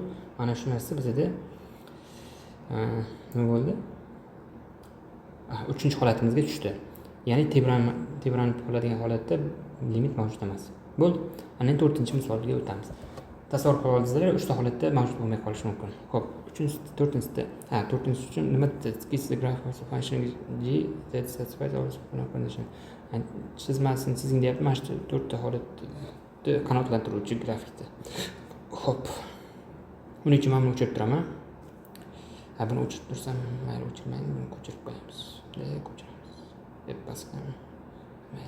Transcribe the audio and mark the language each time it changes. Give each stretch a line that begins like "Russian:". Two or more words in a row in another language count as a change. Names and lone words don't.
Uzbek: Mana shu narsa bizda nima bo'ldi? 3-holatimizga tushdi. Ya'ni tebranib qoladigan holatda limit mavjud emas. Bo'ldi. Ana endi 4-misolga o'tamiz. Tasavvur qila oldingizlar, 3 ta holatda mavjud bo'lmay qolishi mumkin. Xo'p, 4-inchisi uchun nima
English: sketch the graph of function g that satisfies all condition.
Uzbek: Chizmasini chizing deyapti. Mana shu 4 ta holatni qanoatlantiruvchi grafikda. Xo'p. Buning uchun men buni o'chirib turaman. Buni o'chirib tursam, mayli o'chirmaydi, buni ko'chirib qo'yamiz. Ko'chiramiz. Deb paskan. Mayli.